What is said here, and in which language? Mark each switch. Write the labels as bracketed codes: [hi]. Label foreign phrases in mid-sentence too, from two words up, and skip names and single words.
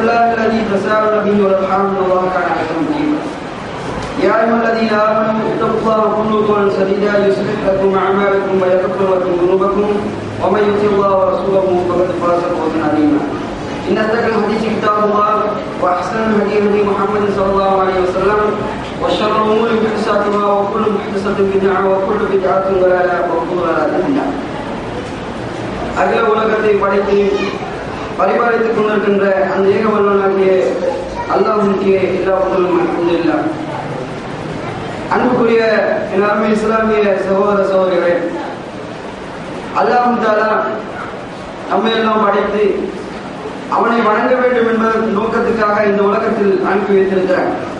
[ar] الله الذي تساءلون به والارحام ان الله كان عليكم رقيبا يا ايها الذين امنوا اتقوا الله وقولوا قولا سديدا يصلح لكم اعمالكم ويغفر لكم ذنوبكم ومن يطع الله ورسوله فقد فاز فوزا عظيما ان اصدق الحديث كتاب الله واحسن الهدي هدي محمد صلى الله عليه وسلم وشر الامور محدثاتها وكل محدثه بدعه وكل بدعه ضلاله وكل ضلاله في النار. [ta] அகில உலகத்தை படைத்து பரிபாலித்துக் கொண்டிருக்கின்ற அந்த ஏக வல்லவனாகிய அல்லாஹ்வுக்கே எல்லா புகழும் அல்ஹம்துலில்லாஹ். அன்புக்குரிய என் அருமை இஸ்லாமிய சகோதர சகோதரிகளே, [ar] الله تعالى [ta] நம்மை எல்லாம் படைத்து அவனை வணங்க வேண்டும் என்பதன் நோக்கத்துக்காக இந்த உலகத்தில் அனுப்பி வைத்திருக்கிறார்.